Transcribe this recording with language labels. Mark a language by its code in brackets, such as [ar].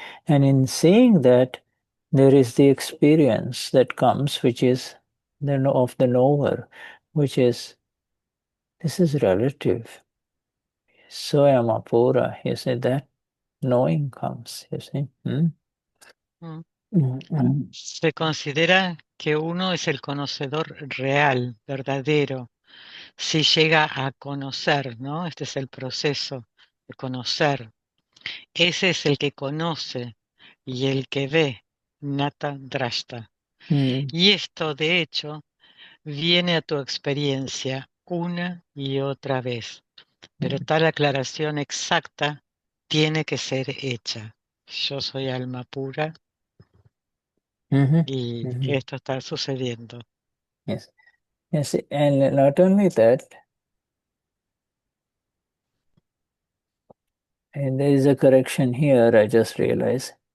[en] And in seeing that, there is the experience that comes, which is of the knower, which is, this is relative. Soyama pura, you see, that knowing comes, you see. Mm. Mm. [es] Se considera que uno es el conocedor real, verdadero, si llega a conocer, ¿no? Este es el proceso de conocer. Ese es el que conoce y el que ve, Gnata Drashta. Y esto, de hecho, viene a tu experiencia una y otra vez. Pero tal aclaración exacta tiene que ser hecha. Yo soy alma pura y esto está sucediendo. [en] Yes. Yes, and not only that, and there is a correction here, I just realized.